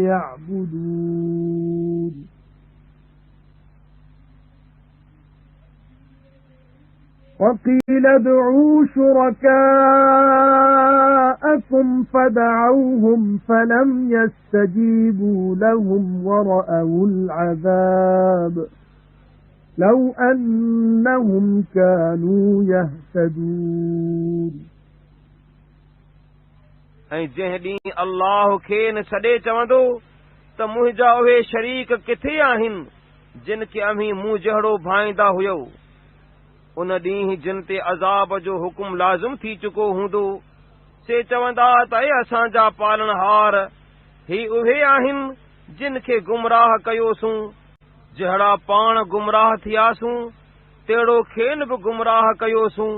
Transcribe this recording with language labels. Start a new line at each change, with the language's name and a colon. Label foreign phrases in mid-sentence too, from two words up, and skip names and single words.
Arabic: يعبدون وقيل ادعوا شركاءكم فدعوهم فلم يستجيبوا لهم ورأوا العذاب لو أنهم كانوا يهتدون
Sindhi: ऐं जंहिं ॾींहुं अल्लाह खे न सॾे चवंदो त मुंहिंजा उहे शरीक किथे आहिनि जिन खे अमीं मूं जहिड़ो भाईंदा हुयो। उन ॾींहुं जिन ते अज़ाब जो हुकुम लाज़िम थी चुको हूंदो से चवंदा त असांजा पालनहार ही उहे आहिनि जिन खे गुमराह कयोसूं, जहिड़ा पाण गुमराह थियासूं तहिड़ो खेनि बि गुमराह कयोसूं।